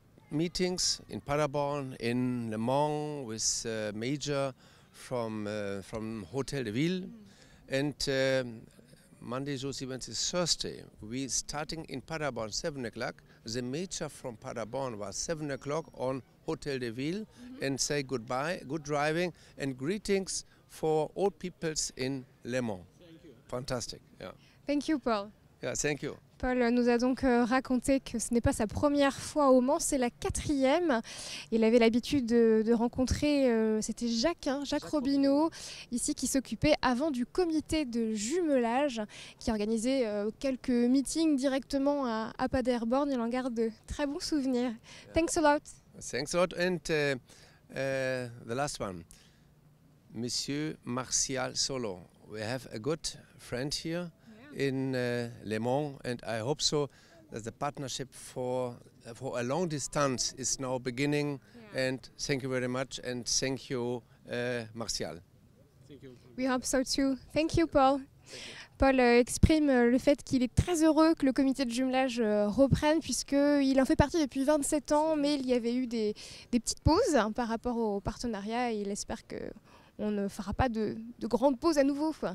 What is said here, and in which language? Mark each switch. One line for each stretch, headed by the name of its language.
English: meetings in Paderborn, in Le Mans with Major from Hotel de Ville, and Monday, Tuesday, Wednesday, Thursday. We starting in Paderborn 7 o'clock. The Major from Paderborn was 7 o'clock on Hotel de Ville and say goodbye, good driving, and greetings for all peoples in Le Mans. Thank you. Fantastic. Yeah. Thank you, Paul. Yeah. Thank you.
French: Paul nous a donc raconté que ce n'est pas sa première fois au Mans, c'est la 4e. Il avait l'habitude de rencontrer, c'était Jacques Robineau, ici qui s'occupait avant du comité de jumelage, qui organisait quelques meetings directement à Paderborn. Il en garde de très bons souvenirs.
English: Yeah. Thanks a lot. Thanks a lot. And the last one, Monsieur Martial Solo. We have a good friend here in Le Mans, and I hope so that the partnership for a long distance is now beginning. Yeah. And thank you very much, and thank you, Martial. Thank you. We hope so too. Thank you, Paul.
French: Paul exprime le fait qu'il est très heureux que le comité de jumelage reprenne, puisqu'il en fait partie depuis 27 ans, mais il y avait eu des petites pauses par rapport au partenariat, et il espère que on ne fera pas de grandes pauses à nouveau.